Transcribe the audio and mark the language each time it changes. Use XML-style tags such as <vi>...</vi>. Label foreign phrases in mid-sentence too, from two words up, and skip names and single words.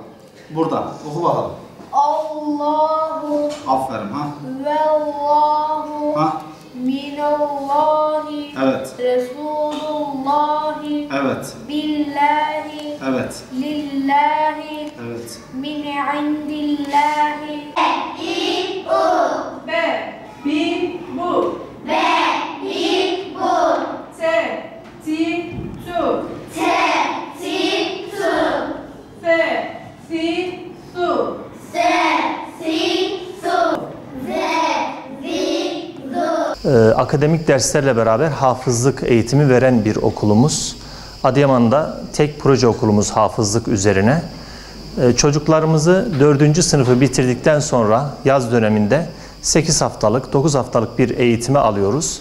<tr>Burada. Oku bakalım.</tr> <ar>Allahu</ar> <tr>Aferin ha.</tr> <ar>vellahu</ar> <tr>Ha.</tr> <ar>minallahi</ar> <tr>Evet.</tr> <ar>Resulullahi</ar> <tr>Evet.</tr> <ar>billahi</ar> <tr>Evet.</tr> <ar>lillahi</ar> <tr>Evet.</tr> <ar>من عند الله Be, bi, bu. Be, bi, bu. Te, ti, tu. Te, ti, tu. Fe, si, su. Se, si, su. Ze, zi, zu.</ar> <tr>Akademik derslerle beraber hafızlık eğitimi veren bir okulumuz. Adıyaman'da tek proje okulumuz hafızlık üzerine. Çocuklarımızı 4. sınıfı bitirdikten sonra yaz döneminde 8 haftalık, 9 haftalık bir eğitime alıyoruz.</tr>